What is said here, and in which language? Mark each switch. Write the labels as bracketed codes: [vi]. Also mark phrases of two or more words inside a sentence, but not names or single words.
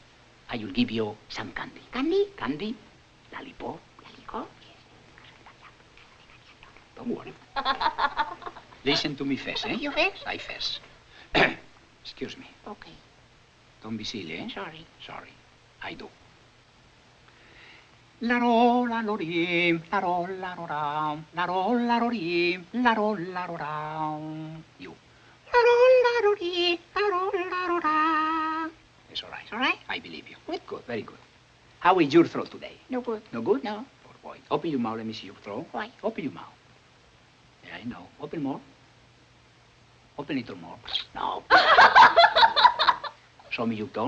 [en] I will give you some candy. Candy? Candy. Lollipop. Lollipop? Don't worry. Listen to me first, eh? You first? I first. Excuse me. Okay. Don't be silly, eh? Sorry. Sorry. I do. La ro la lo rim, la ro la ro ram, la ro la ro rim, la ro la ro ram. You. La ro la ro rim, la ro la ro ram. It's all right. All right? I believe you. Good, good, very good. How is your throat today? No good. No good? No. Poor boy. Open your mouth, let me see your throat. Why? Open your mouth. Yeah, I know. Open more. Open a little more. No. Show me your tongue.